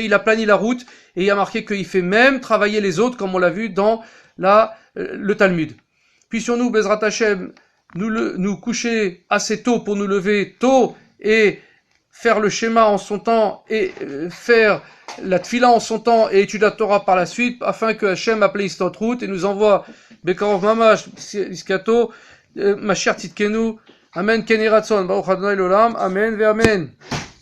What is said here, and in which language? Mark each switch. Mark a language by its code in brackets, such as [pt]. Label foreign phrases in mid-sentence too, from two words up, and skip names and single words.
[fr] Il a plani la route et il a marqué qu'il fait même travailler les autres, comme on l'a vu dans le Talmud. Puissions-nous, [he] בעזרת השם, [fr] nous coucher assez tôt pour nous lever tôt et faire le schéma en son temps et faire la tfila en son temps et étudier la Torah par la suite, afin que Hashem appelle notre route et nous envoie [he] בקרוב ממש, ישועתו, משיח צדקנו, אמן כן יהי רצון, ברוך ה' לעולם, אמן ואמן.